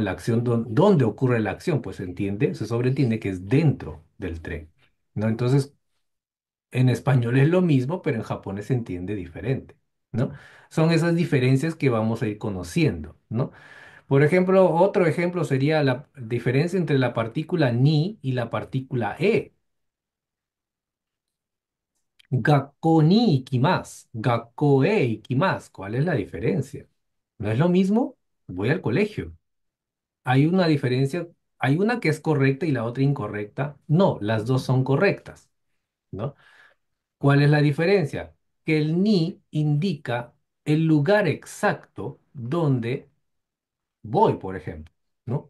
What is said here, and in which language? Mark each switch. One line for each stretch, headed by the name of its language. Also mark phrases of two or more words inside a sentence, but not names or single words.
Spanish: La acción, ¿dónde ocurre la acción? Pues se entiende, se sobreentiende que es dentro del tren, ¿no? Entonces, en español es lo mismo, pero en japonés se entiende diferente, ¿no? Son esas diferencias que vamos a ir conociendo, ¿no? Por ejemplo, otro ejemplo sería la diferencia entre la partícula ni y la partícula e.
Japanese: 学校に行きます、学校へ行きます.
Spanish: ¿Cuál es la diferencia? ¿No es lo mismo? Voy al colegio. ¿Hay una diferencia? ¿Hay una que es correcta y la otra incorrecta? No, las dos son correctas, ¿no? ¿Cuál es la diferencia? Que el ni indica el lugar exacto donde voy, por ejemplo, ¿no?